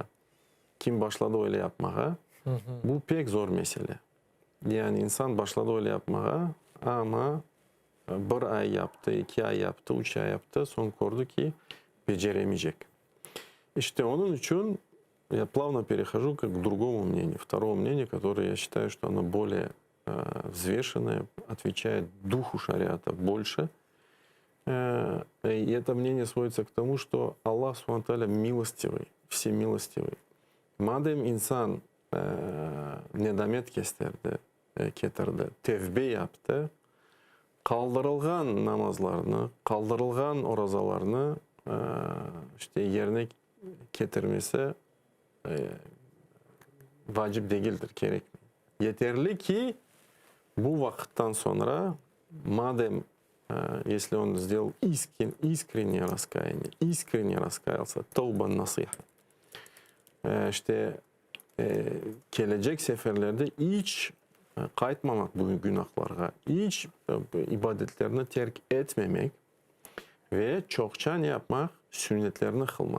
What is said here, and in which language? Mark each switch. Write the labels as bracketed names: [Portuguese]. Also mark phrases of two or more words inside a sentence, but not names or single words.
[Turkish] Kim başladı öyle yapmaya? Bu pek zor mesele. Yani insan başladı öyle yapmaya ama bir ay yaptı, 2 ay yaptı, 3 ay yaptı. Son gördü ki beceremeyecek. [Russian] İşte onun için я плавно перехожу к другому мнению. Второму мнению, которое я считаю, что оно более взвешенное, отвечает духу шариата больше. И это мнение сводится к тому, что Аллах [Arabic] سبحانه وتعالى [Russian] милостивый, всемилостивый. [Turkish] Madem insan nedamet getirdi, tevbe yaptı, kaldırılgan namazlarını, kaldırılgan orazalarını işte yerine getirmesi vacip değildir, gerekli. Yeterli ki bu vakitten sonra madem [Russian] если он сделал искреннее раскаяние, искренне раскаялся, [Arabic] توبة نصوحا. [Turkish] İşte gelecek seferlerde hiç kayıtmamak bu günahlara, hiç ibadetlerini terk etmemek ve çokça ne yapmak? Sünnetlerini kılmak.